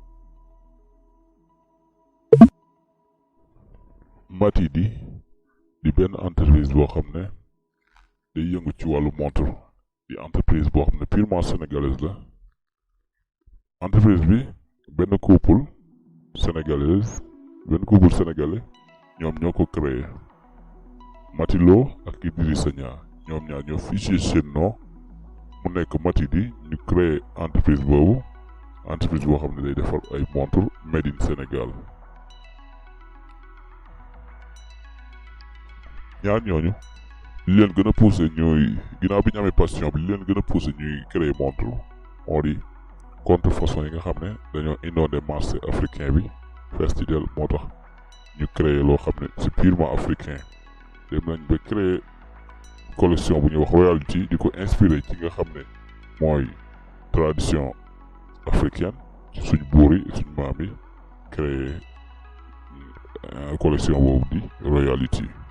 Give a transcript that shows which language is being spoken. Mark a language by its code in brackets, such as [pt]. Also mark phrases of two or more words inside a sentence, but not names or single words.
[wo] Matidi di benn entreprise boo xam ne day yëngu ci wàllu montre di entreprise boo xam ne [fr] purement sénégalaise [wo] la entreprise bi benn couple sénégalais ñoom ñoo ko créé Matilo ak Idrissa Niang ñoom ñaar ñoo fiché seen nom mu nekk Matidi ñu créé entreprise boobu entreprise boo xam ne day defar ay montre [en] made in Sénégal. [wo] ñaar ñooñu li leen gën a poussé ñuy ginnaaw bi ñu amee passion bi li leen gën a poussé ñuy créer montre moo di contrefaçon yi nga xam ne dañoo inondé [fr] marché africain [wo] bi fees ci del moo tax ñu créer loo xam ne [fr] c'est purement africain [wo] dem nañ ba créer collection bu ñuy wax royalty di ko inspiré ci nga xam ne mooy [fr] tradition africaine [wo] ci suñ buur yi suñ maam yi créer collection boobu di royalty.